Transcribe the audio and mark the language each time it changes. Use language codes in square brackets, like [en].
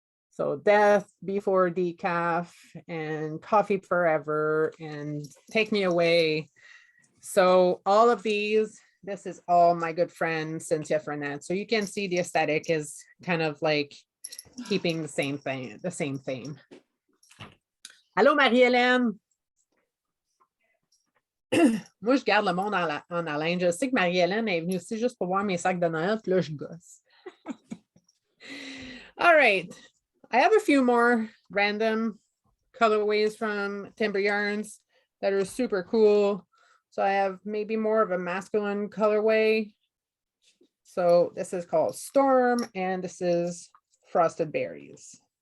[en] So Death Before Decaf and Coffee Forever and Take Me Away. So all of these, this is all my good friend Cynthia Fernand. So you can see the aesthetic is kind of like keeping the same thing, the same theme. [fr] Allô, Marie-Hélène. Moi, je garde le monde en haleine. Je sais que Marie-Hélène est venue aussi juste pour voir mes sacs de Noël, puis là, je gosse. [en] All right. I have a few more random colorways from Timber Yarns that are super cool. So I have maybe more of a masculine colorway. So this is called Storm, and this is Frosted Berries.